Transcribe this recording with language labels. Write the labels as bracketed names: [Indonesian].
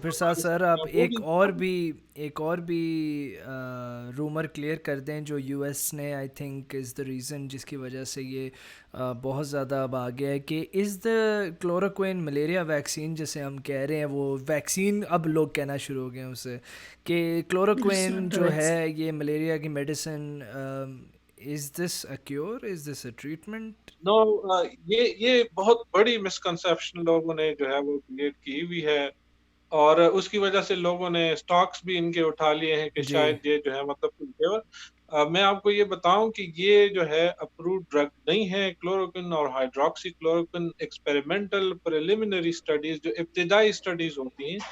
[Urdu] پھر ساتھ سر آپ ایک اور بھی رومر کلیئر کر دیں جو یو ایس نے [English] I think is the reason [Urdu] جس کی وجہ سے یہ بہت زیادہ اب آ گیا ہے کہ از دا کلوروکوئن ملیریا ویکسین جسے ہم کہہ رہے ہیں وہ ویکسین اب لوگ کہنا شروع ہو گئے ہیں اسے کہ کلوروکوئن جو ہے یہ ملیریا کی medicine. [English] Is this a cure, is this a treatment? [Urdu] نو, یہ بہت بڑی مسکنسیپشن لوگوں نے جو ہے وہ کریٹ کی ہوئی ہے. اور اس کی وجہ سے لوگوں نے سٹاکس بھی ان کے اٹھا لیے ہیں کہ جی شاید یہ جو ہے مطلب میں آپ کو یہ بتاؤں کہ یہ جو ہے اپرووڈ ڈرگ نہیں ہے. کلوروکن اور ہائیڈروکسی کلوروکن ایکسپیریمنٹل پریلیمنری اسٹڈیز جو ابتدائی اسٹڈیز ہوتی ہیں